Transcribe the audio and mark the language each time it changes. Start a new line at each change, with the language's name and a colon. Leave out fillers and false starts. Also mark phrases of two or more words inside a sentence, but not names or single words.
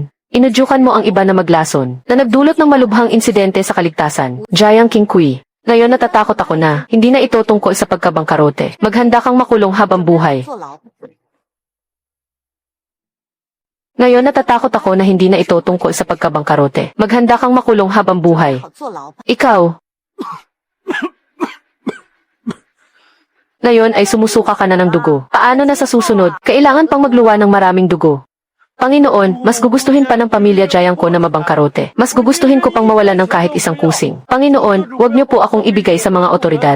Filipino: Inudyukan mo ang iba na maglason, na nagdulot ng malubhang insidente sa kaligtasan. Jiang Qingqi, ngayon natatakot ako na, hindi na ito tungkol sa pagkabangkarote. Maghanda kang makulong habang buhay.
Chinese: 坐牢。
Filipino: Ngayon natatakot ako na hindi na ito tungkol sa pagkabangkarote. Maghanda kang makulong habang buhay.
Chinese: 好坐牢吧。
Filipino: Ikaw. Ngayon ay sumusuka ka na ng dugo. Paano na sa susunod? Kailangan pang magluwa ng maraming dugo. Panginoon, mas gugustuhin pa ng pamilya Jiang ko na mabangkarote. Mas gugustuhin ko pang mawalan ng kahit isang kusing. Panginoon, huwag niyo po akong ibigay sa mga otoridad.